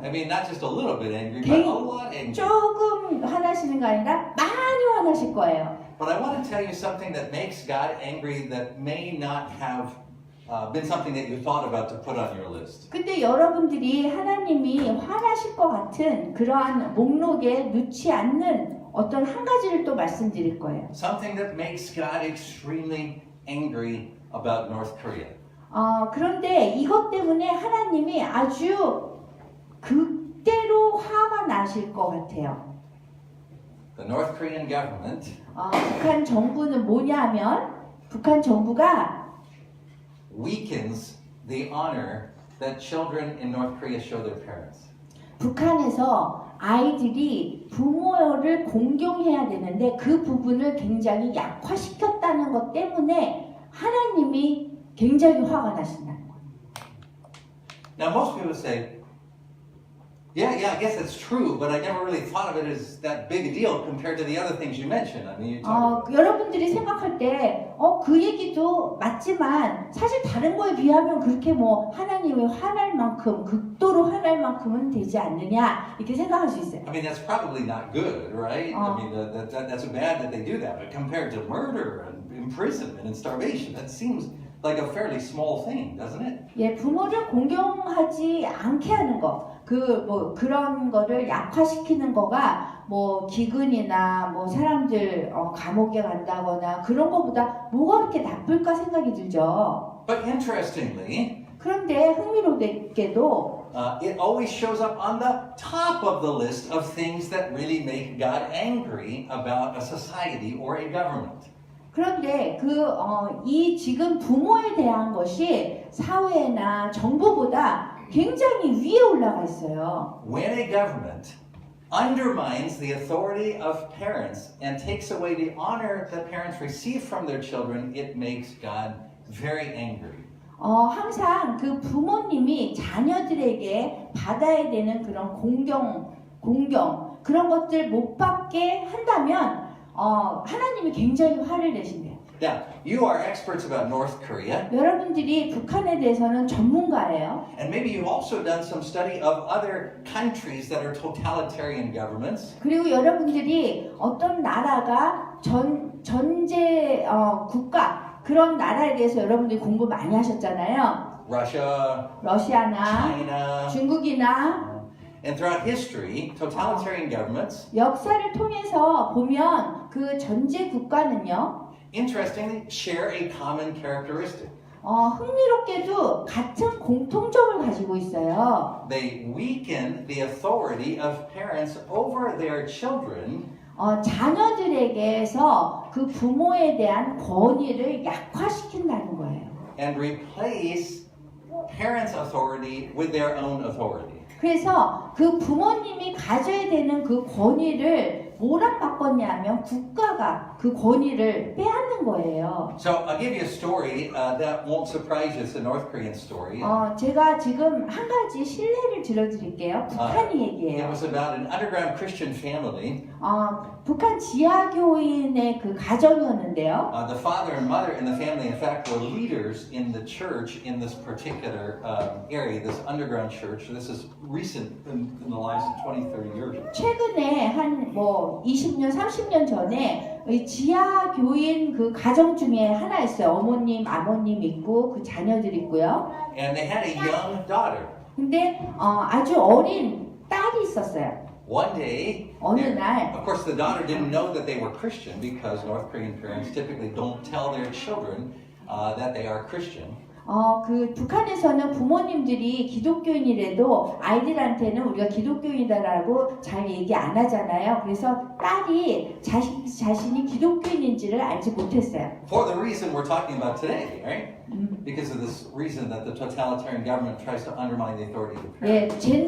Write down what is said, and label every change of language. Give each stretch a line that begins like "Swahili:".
English: I mean, not just a little bit angry, but a lot angry.
Korean: 조금 화나시는 거 아니라 많이 화나실 거예요.
English: But I want to tell you something that makes God angry that may not have been something that you thought about to put on your list.
Korean: 근데 여러분들이 하나님이 화나실 것 같은 그러한 목록에 넣지 않는 어떤 한 가지를 또 말씀드릴 거예요.
English: Something that makes God extremely angry about North Korea.
Korean: 그런데 이것 때문에 하나님이 아주 극대로 화가 나실 것 같아요.
English: The North Korean government
Korean: 북한 정부는 뭐냐면 북한 정부가
English: weakens the honor that children in North Korea show their parents.
Korean: 북한에서 아이들이 부모를 공경해야 되는데 그 부분을 굉장히 약화시켰다는 것 때문에 하나님이 굉장히 화가 나신다는 거예요.
English: Now, most people say, yeah, I guess that's true, but I never really thought of it as that big a deal compared to the other things you mentioned. I mean, you talk
Korean: 여러분들이 생각할 때, 그 얘기도 맞지만, 사실 다른 거에 비하면 그렇게 뭐, 하나님의 화날 만큼, 극도로 화날 만큼은 되지 않느냐, 이렇게 생각할 수 있어요.
English: I mean, that's probably not good, right? I mean, that's bad that they do that, but compared to murder and imprisonment and starvation, that seems like a fairly small thing, doesn't it?
Korean: 예, 부모를 공경하지 않게 하는 거, 그런 거를 약화시키는 거가, 뭐, 기근이나, 뭐, 사람들, 감옥에 간다거나, 그런 거보다 뭐가 그렇게 나쁠까 생각이 들죠.
English: But interestingly,
Korean: 그런데 흥미롭게도,
English: it always shows up on the top of the list of things that really make God angry about a society or a government.
Korean: 그런데 이 지금 부모에 대한 것이 사회나 정부보다 굉장히 위에 올라가 있어요.
English: When a government undermines the authority of parents and takes away the honor that parents receive from their children, it makes God very angry.
Korean: 항상 그 부모님이 자녀들에게 받아야 되는 그런 공경 그런 것들 못 받게 한다면 하나님이 굉장히 화를 내신대요.
English: Now, you are experts about North Korea,
Korean: 여러분들이 북한에 대해서는 전문가예요.
English: and maybe you've also done some study of other countries that are totalitarian governments.
Korean: 그리고 여러분들이 어떤 나라가 전제 국가 그런 나라에 대해서 여러분들이 공부 많이 하셨잖아요.
English: Russia,
Korean: 러시아나
English: China,
Korean: 중국이나
English: and throughout history, totalitarian governments,
Korean: 역사를 통해서 보면 그 전제 국가는요.
English: interestingly, share a common characteristic.
Korean: 흥미롭게도 같은 공통점을 가지고 있어요.
English: They weaken the authority of parents over their children
Korean: 자녀들에게서 그 부모에 대한 권위를 약화시킨다는 거예요.
English: and replace parents' authority with their own authority.
Korean: 그래서 그 부모님이 가져야 되는 그 권위를 뭐랑 바꿨냐면 국가가 그 권위를 빼앗는 거예요.
English: So I'll give you a story that won't surprise you. It's a North Korean story.
Korean: 제가 지금 한 가지 실례를 들어드릴게요. 북한
English: It
Korean: 얘기예요.
English: was about an underground Christian family.
Korean: 북한 지하교인의 그 가정이었는데요.
English: The father and mother in the family, in fact, were leaders in the church in this particular area, this underground church. This is recent in the last 20, 30 years.
Korean: 최근에 한 20년, 30년 전에 이 지하교인 그 가정 중에 하나 있어요. 어머님, 아버님 있고 그 자녀들 있고요.
English: And they had a young daughter.
Korean: 근데 아주 어린 딸이 있었어요.
English: One day,
Korean: 어느 날
English: of course, the daughter didn't know that they were Christian because North Korean parents typically don't tell their children that they are Christian.
Korean: 그 북한에서는 부모님들이 기독교인이라도 아이들한테는 우리가 기독교인이다라고 잘 얘기 안 하잖아요. 그래서 딸이 자신이 기독교인인지를 알지 못했어요.
English: For the reason we're talking about today, right? Because of this reason that the totalitarian government tries to undermine the authority of the parents.